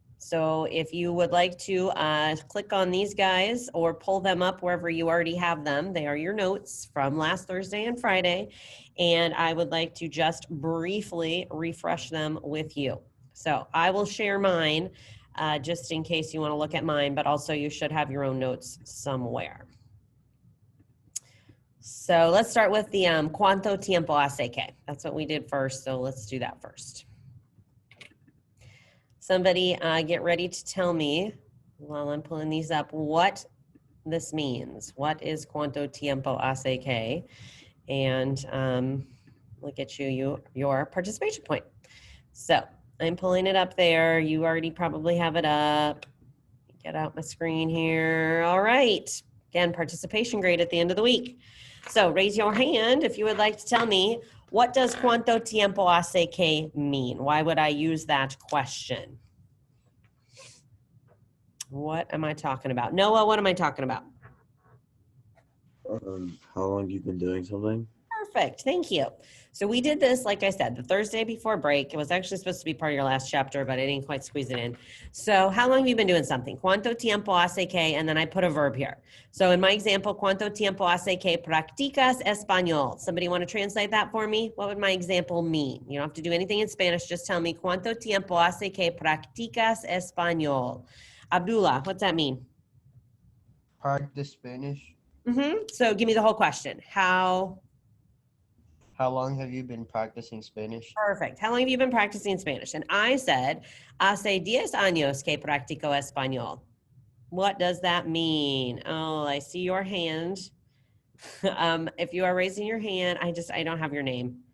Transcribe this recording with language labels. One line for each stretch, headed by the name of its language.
English: So if you would like to click on these guys or pull them up wherever you already have them, they are your notes from last Thursday and Friday. And I would like to just briefly refresh them with you. So I will share mine just in case you want to look at mine, but also you should have your own notes somewhere. So let's start with the
Spanish: cuánto tiempo hace que.
English: That's what we did first, so let's do that first. Somebody get ready to tell me, while I'm pulling these up, what this means. What is
Spanish: cuánto tiempo hace que?
English: And we'll get you your participation point. So I'm pulling it up there. You already probably have it up. Get out my screen here. All right. Again, participation grade at the end of the week. So raise your hand if you would like to tell me, what does
Spanish: cuánto tiempo hace que
English: mean? Why would I use that question? What am I talking about? Noah, what am I talking about? How long you've been doing something? Perfect. Thank you. So we did this, like I said, the Thursday before break. It was actually supposed to be part of your last chapter, but I didn't quite squeeze it in. So how long have you been doing something?
Spanish: Cuánto tiempo hace que,
English: and then I put a verb here. So in my example,
Spanish: cuánto tiempo hace que practicas español?
English: Somebody want to translate that for me? What would my example mean? You don't have to do anything in Spanish. Just tell me
Spanish: cuánto tiempo hace que practicas español?
English: Abdullah, what's that mean? Practice Spanish. So give me the whole question. How long have you been practicing Spanish? Perfect. How long have you been practicing Spanish? And I said,
Spanish: hace 10 años que practico español.
English: What does that mean? Oh, I see your hand. If you are raising your hand, I don't have your name.